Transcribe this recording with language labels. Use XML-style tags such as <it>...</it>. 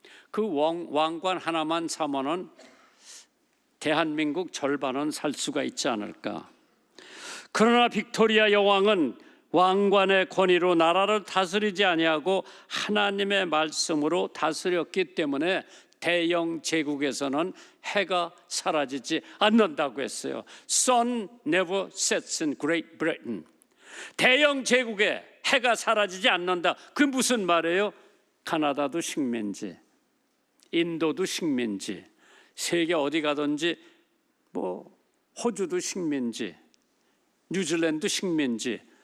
<ko>그 왕관 하나만 사면은 대한민국 절반은 살 수가 있지 않을까. 그러나 빅토리아 여왕은 왕관의 권위로 나라를 다스리지 아니하고 하나님의 말씀으로 다스렸기 때문에 대영 제국에서는 해가 사라지지 않는다고 했어요.</ko> <en>Sun never sets in Great Britain.</en> <ko>대영 제국에 해가 사라지지 않는다. 그게 무슨 말이에요? 카나다도 식민지, 인도도 식민지, 세계 어디 가든지 뭐 호주도 식민지, 뉴질랜드 식민지.</ko>